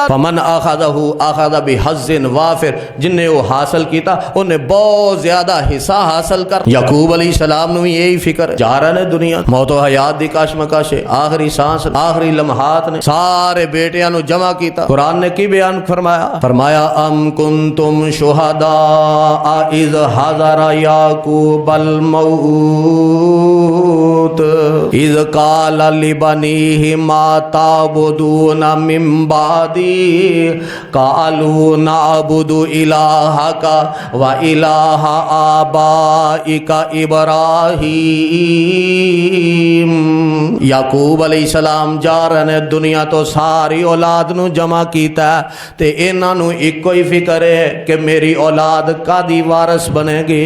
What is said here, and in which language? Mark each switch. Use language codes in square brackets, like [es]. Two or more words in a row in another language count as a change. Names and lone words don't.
[ar] فمن أخذه أخذ بحظ وافر, [pa] جنے وہ حاصل کیتا انہیں بہت زیادہ حصہ حاصل کر. یعقوب علیہ السلام نوں ایہی فکر، جا رہے نیں دنیا، موت و حیات دی کشمکش، آخری سانس، آخری لمحات نے سارے بیٹیاں نوں جمع کیتا. قرآن نے کی بیان فرمایا [ar] أم كنتم شهداء إذ حضر يعقوب الموت إذ قال لبنيه ما تعبدون من بعدي قالوا نعبد إلهك وإله آبائك إبراهيم. [pa] یعقوب علیہ السلام جا رہے نیں دنیا توں ساری اولاد نوں جمع کیتا تے انہاں نوں اکو ہی فکر ہے کہ میری اولاد کادی وارث بنے گی.